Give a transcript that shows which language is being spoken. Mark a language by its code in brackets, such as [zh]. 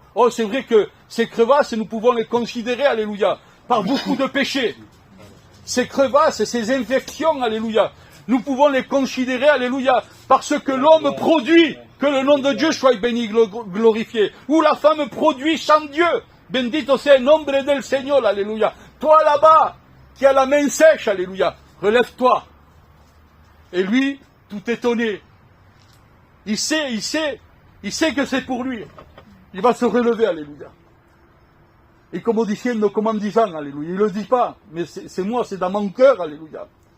[fr] Oh, c'est vrai que ces crevasses, nous pouvons les considérer, alléluia, par beaucoup de péchés. Ces crevasses, ces infections, alléluia, nous pouvons les considérer, alléluia, parce que l'homme produit, que le nom de Dieu soit béni, glorifié, ou la femme produit sans Dieu. [es] Bendito sea el nombre del Señor, alléluia. [fr] Toi là-bas, qui as la main sèche, alléluia, relève-toi. Et lui, tout étonné, il sait que c'est pour lui. Il va se relever, alléluia. Et comme en disant, alléluia. Il ne le dit pas, mais c'est moi, c'est dans mon cœur, alléluia.